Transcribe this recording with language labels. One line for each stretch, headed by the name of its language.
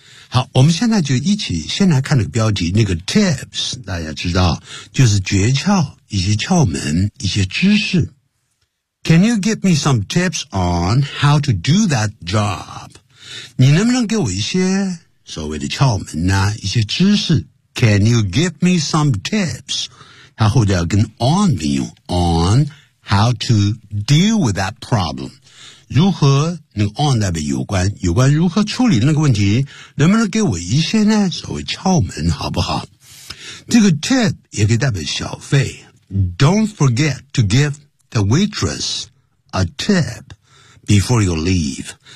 Chinese: 好，我们现在就一起先来看那个标题，那个 tips， 大家知道，就是诀窍、一些窍门、一些知识。
English: Can you give me some tips on how to do that job?
Chinese: 你能不能给我一些所谓的窍门呢、啊？一些知识？
English: Can you give me some tips?
Chinese: 他后面要跟 on 并用
English: on how to deal with that problem.
Chinese: 如何那个 on 代表有关如何处理那个问题能不能给我一些呢所谓窍门好不好这个 tip 也可以代表小费
English: Don't forget to give the waitress a tip before you leave.